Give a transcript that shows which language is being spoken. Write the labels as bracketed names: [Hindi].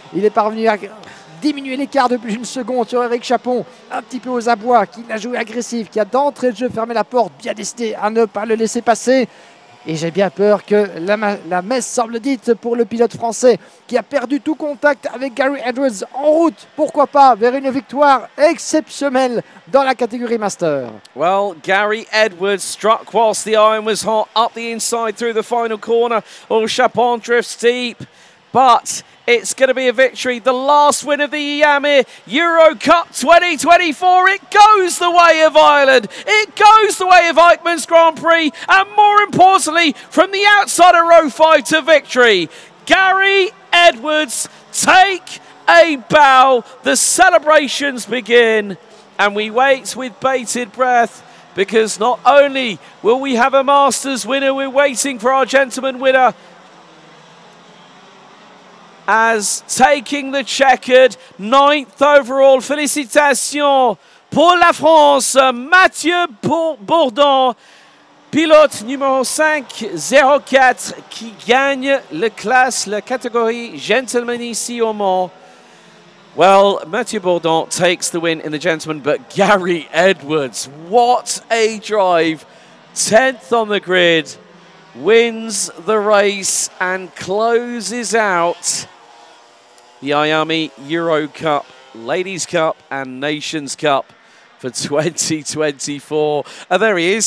[French] Il est parvenu à diminuer l'écart de plus d'une seconde sur Eric Chapon, un petit peu aux abois, qui l'a joué agressif, qui a d'entrée de jeu fermé la porte, bien décidé à ne pas le laisser passer. Et j'ai bien peur que la messe semble dite pour le pilote français qui a perdu tout contact avec Gary Edwards en route, pourquoi pas, vers une victoire exceptionnelle dans la catégorie Master. [English] Well, Gary Edwards struck whilst the iron was hot up the inside through the final corner. Oh, Chapon drifts deep, but it's going to be a victory. The last win of the Iame Euro Cup 2024. It goes the way of Ireland. It goes the way of Eichmann's Grand Prix. And more importantly, from the outside of row 5 to victory, Gary Edwards take a bow. The celebrations begin. And we wait with bated breath, because not only will we have a Masters winner, we're waiting for our gentleman winner, as taking the checkered 9th overall. [French] Félicitations pour la France, Mathieu Bourdon, pilote numéro 504, qui gagne la catégorie gentleman ici au Mans. [English] Well, Mathieu Bourdon takes the win in the gentleman, but Gary Edwards, what a drive. 10th on the grid, wins the race and closes out the Iame Euro Cup, Ladies Cup and Nations Cup for 2024. And there he is.